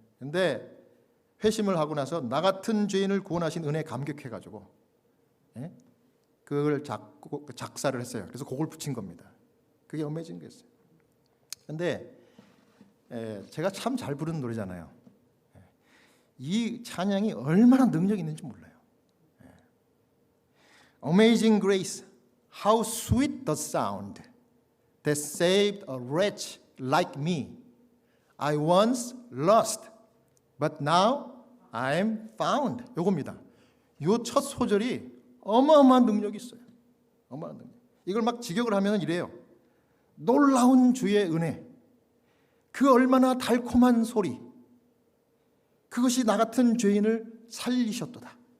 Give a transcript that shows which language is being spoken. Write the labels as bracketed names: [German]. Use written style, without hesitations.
[Korean] 근데 회심을 하고 나서 나 같은 죄인을 구원하신 은혜에 감격해가지고 예? 그걸 작사를 했어요. 그래서 곡을 붙인 겁니다. 그게 Amazing Grace였어요. 근데 제가 참 잘 부르는 노래잖아요. 이 찬양이 얼마나 능력이 있는지 몰라요. [English] Amazing Grace, how sweet the sound that saved a wretch like me. I once lost, but now I am found. [Korean] 요겁니다. 요 첫 소절이 어마어마한 능력이 있어요. 어마어마한 능력. 이걸 막 직역을 하면 이래요. 놀라운 주의 은혜, 그 얼마나 달콤한 소리, 그것이 나 같은 죄인을 살리셨도다.